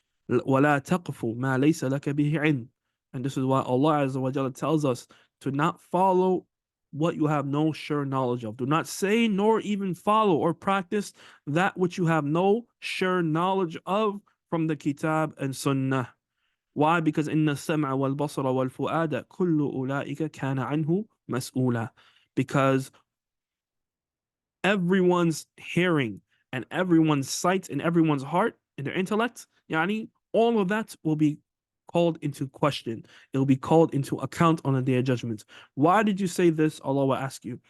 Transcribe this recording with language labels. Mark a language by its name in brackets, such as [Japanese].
[Arabic] وَلَا تَقْفُ مَا لَيْسَ لَكَ بِهِ عِلْمٍ. [English] And this is why Allah Azza wa Jalla tells us to not follow what you have no sure knowledge of. Do not say nor even follow or practice that which you have no sure knowledge of from the Kitab and Sunnah. Why? [Arabic] Because إِنَّ السَّمْعَ وَالْبَصَرَ وَالْفُؤَادَ كُلُّ أُولَٰئِكَ كَانَ عَنْهُ مَسْئُولًا. [English] Because everyone's hearing and everyone's sight and everyone's heart and their intellect, yani, all of that will be called into question. It will be called into account on the Day of Judgment. Why did you say this? Allah will ask you.